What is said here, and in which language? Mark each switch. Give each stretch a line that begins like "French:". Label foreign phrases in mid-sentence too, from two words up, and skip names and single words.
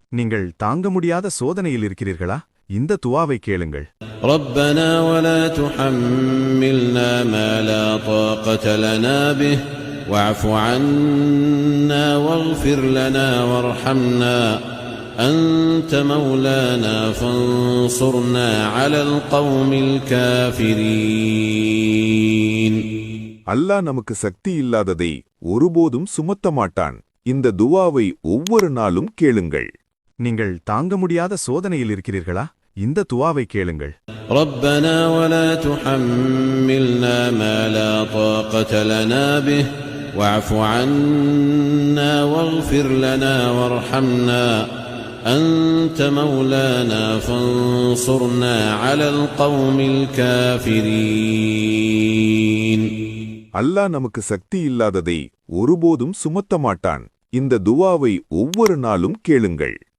Tamil: நீங்கள் தாங்க முடியாத சோதனையில் இருக்கிறீர்களா? இந்த துஆவை கேளுங்கள்.
Arabic: ربنا ولا تحملنا ما لا طاقة لنا به واعف عنا واغفر لنا وارحمنا أنت مولانا فانصرنا على القوم الكافرين.
Tamil: அல்லாஹ் நமக்கு சக்தி இல்லாததை ஒருபோதும் சுமத்த மாட்டான். இந்த துஆவை ஒவ்வொரு நாளும் கேளுங்கள். நீங்கள் தாங்க முடியாத சோதனையில் இருக்கிறீர்களா? இந்த துஆவை கேளுங்கள்.
Arabic: ربنا ولا تحملنا ما لا طاقة لنا به واعف عنا واغفر لنا وارحمنا أنت مولانا فانصرنا على القوم الكافرين.
Tamil: அல்லாஹ் நமக்கு சக்தி இல்லாததை ஒருபோதும் சுமத்த மாட்டான். இந்த துஆவை ஒவ்வொரு நாளும் கேளுங்கள்.